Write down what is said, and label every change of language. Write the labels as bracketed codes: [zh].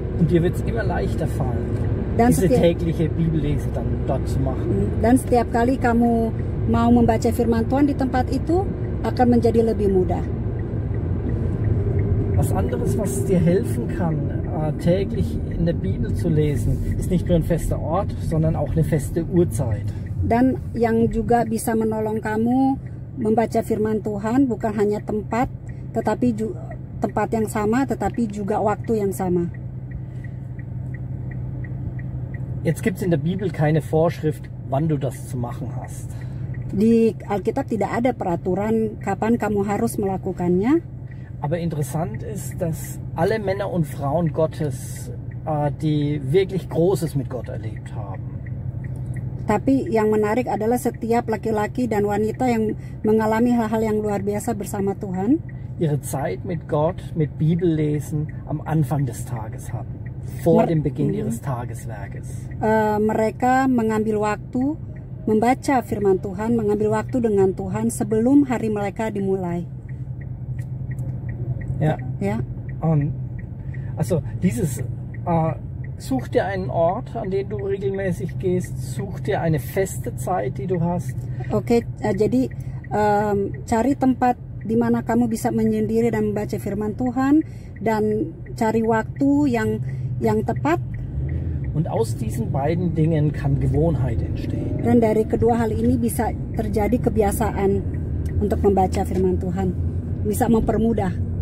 [de] Und dir wird es immer leichter fallen, diese tägliche Bibellese dann dort zu machen. [id] Dan setiap kali kamu mau membaca firman Tuhan di tempat itu akan menjadi lebih mudah. [de] Was anderes, was dir helfen kann, täglich in der Bibel zu lesen, ist nicht nur ein fester Ort, sondern auch eine feste Uhrzeit. [id] Dan yang juga bisa menolong kamu membaca firman Tuhan bukan hanya tempat, tetapi tempat yang sama, tetapi juga waktu yang sama. [de] Jetzt gibt es in der Bibel keine Vorschrift, wann du das zu machen hast. [id] Di Alkitab tidak ada peraturan kapan kamu harus melakukannya. [de] Aber interessant ist, dass alle Männer und Frauen Gottes, die wirklich Großes mit Gott erlebt haben. [id] Tapi yang menarik adalah setiap laki-laki dan wanita yang mengalami hal-hal yang luar biasa bersama Tuhan, [de] ihre Zeit mit Gott, mit Bibellesen am Anfang des Tages hatten, vor dem Beginn ihres Tageswerkes. [id] Mereka mengambil waktu membaca firman Tuhan, mengambil waktu dengan Tuhan sebelum hari mereka dimulai. [de] Ja. Ja. Also dieses such dir einen Ort, an den du regelmäßig gehst, such dir eine feste Zeit, die du hast. [id] Oke, jadi cari tempat di mana kamu bisa menyendiri dan membaca firman Tuhan, dan cari waktu yang tepat. [de] Und aus diesen beiden Dingen kann Gewohnheit entstehen. [id] Dan dari kedua hal ini bisa terjadi kebiasaan untuk membaca firman Tuhan, bisa mempermudah.